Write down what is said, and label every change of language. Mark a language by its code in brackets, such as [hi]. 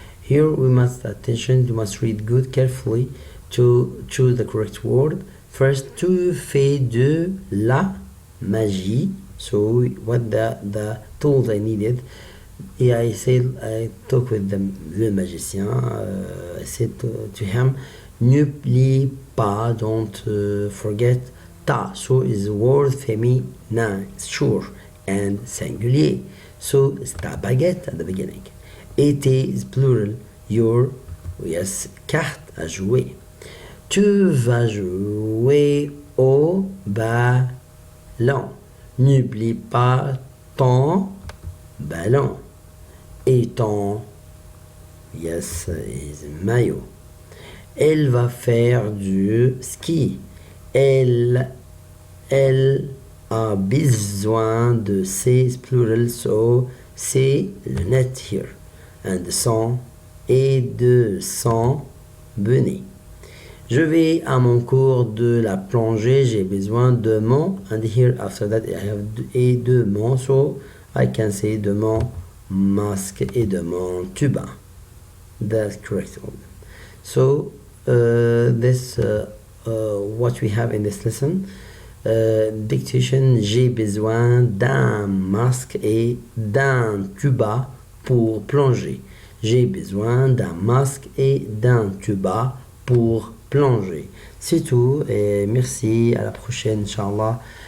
[en] Here we must attention, you must read good carefully to choose the correct word. [fr] First, tu fais de la magie. [en] So what the tools I needed. Yeah, I said I talked with [fr] le magicien. [en] I said to him, [fr] n'oublie pas, [en] don't forget ta. So is word féminin, sure, and singulier. So it's ta baguette at the beginning. Et is plural, your, yes, [fr] carte à jouer. Tu vas jouer au ballon. N'oublie pas ton ballon. Et ton, yes, is maillot. Elle va faire du ski. Elle a besoin de ses [en] plural, so [fr] c'est lunettes [en] here. And [fr] son et de son bonnet. Je vais à mon cours de la plongée. J'ai besoin de mon. [en] And here after that I have [fr] et de mon. [en] So I can say [fr] de mon masque et de mon tuba. [en] That's correct. So this what we have in this lesson. [fr] Dictation, j'ai besoin d'un masque et d'un tuba pour plonger. J'ai besoin d'un masque et d'un tuba pour plonger. C'est tout et merci, à la prochaine, Inch'Allah.